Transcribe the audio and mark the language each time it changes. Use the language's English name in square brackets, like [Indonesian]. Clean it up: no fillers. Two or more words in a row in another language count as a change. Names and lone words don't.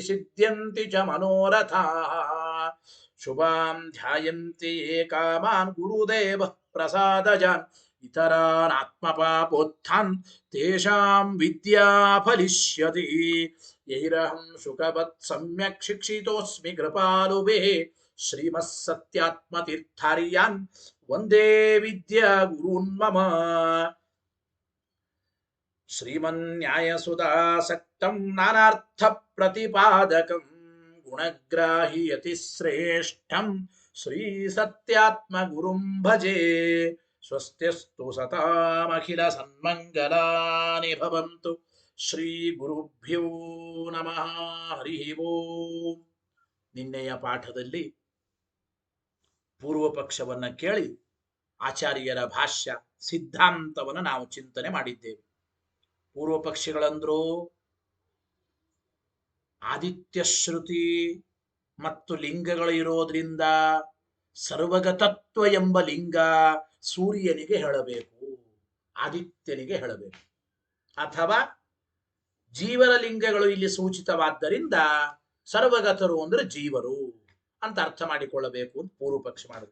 [Sanskrit] ಸಿದ್ಧ್ಯಂತಿ ಚ ಮನೋರಥಾಃ ಶುಭಾಂ ಧ್ಯಾಯಂತಿ ಯೇ ಕಾಮಾನ್ ಗುರುದೇವಃ ಪ್ರಸಾದಜಾನ್ ಇತರಾನ್ ಆತ್ಮಪಾಪೋತ್ಥಾನ್ ತೇಷಾಂ ವಿದ್ಯಾ ಫಲಿಷ್ಯತಿ ಯೈರಹಂ ಶುಕವತ್ ಸಮ್ಯಕ್ ಶಿಕ್ಷಿತೋಸ್ಮಿ ಕೃಪಾಲುಭಿಃ ಶ್ರೀಮತ್ ಸತ್ಯಾತ್ಮತೀರ್ಥಾರ್ಯಾನ್ ವಂದೇ ವಿದ್ಯಾ ಗುರೂನ್ ಮಮ ಶ್ರೀಮನ್ಯಾಯಸುಧಾಸಕ್ತಂ ನಾನಾರ್ಥ ಪ್ರತಿಪಾದಕಂ ಗುಣಗ್ರಾಹಿ ಯತಿ ಶ್ರೇಷ್ಠಂ ಶ್ರೀ ಸತ್ಯಾತ್ಮ ಗುರುಂ ಭಜೆ ಸ್ವಸ್ತ್ಯಸ್ತು ಸತಾಮಖಿಲ ಸನ್ಮಂಗಲಾನಿ ಭವಂತು ಶ್ರೀ ಗುರುಭ್ಯೋ ನಮಃ ಹರಿ ಓಂ. [Kannada] ನಿನ್ನೆಯ ಪಾಠದಲ್ಲಿ ಪೂರ್ವ ಪಕ್ಷವನ್ನ ಕೇಳಿ ಆಚಾರ್ಯರ ಭಾಷ್ಯ ಸಿದ್ಧಾಂತವನ್ನು ನಾವು ಚಿಂತನೆ ಮಾಡಿದ್ದೇವೆ. ಪೂರ್ವ ಪಕ್ಷಿಗಳಂದ್ರು ಆದಿತ್ಯ ಶ್ರುತಿ ಮತ್ತು ಲಿಂಗಗಳು ಇರೋದ್ರಿಂದ ಸರ್ವಗತತ್ವ ಎಂಬ ಲಿಂಗ ಸೂರ್ಯನಿಗೆ ಹೇಳಬೇಕು, ಆದಿತ್ಯನಿಗೆ ಹೇಳಬೇಕು, ಅಥವಾ ಜೀವರ ಲಿಂಗಗಳು ಇಲ್ಲಿ ಸೂಚಿತವಾದ್ದರಿಂದ ಸರ್ವಗತರು ಅಂದ್ರೆ ಜೀವರು ಅಂತ ಅರ್ಥ ಮಾಡಿಕೊಳ್ಳಬೇಕು ಅಂತ ಪೂರ್ವ ಪಕ್ಷ ಮಾಡಿದ್ರು.